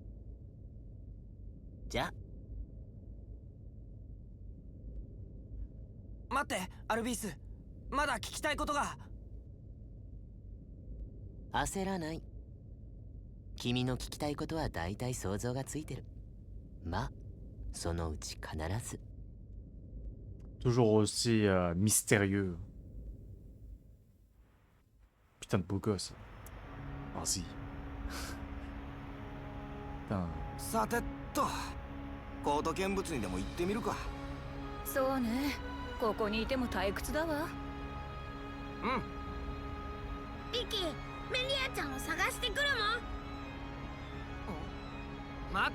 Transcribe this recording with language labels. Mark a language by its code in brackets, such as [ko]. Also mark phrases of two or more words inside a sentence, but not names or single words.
[ja] じゃあ。待って、アルビース。まだ聞きたいことが。焦らない。君の聞きたいことは大体想像がついてる。まあそのうち必ず。 [fr] Toujours aussi mystérieux. Putain de beau gosse. Vas-y. Putain. [ja] さてと、コート見物にでも行ってみるか。そうね、ここにいても退屈だわ。リキ、メリアちゃんを探してくるもん。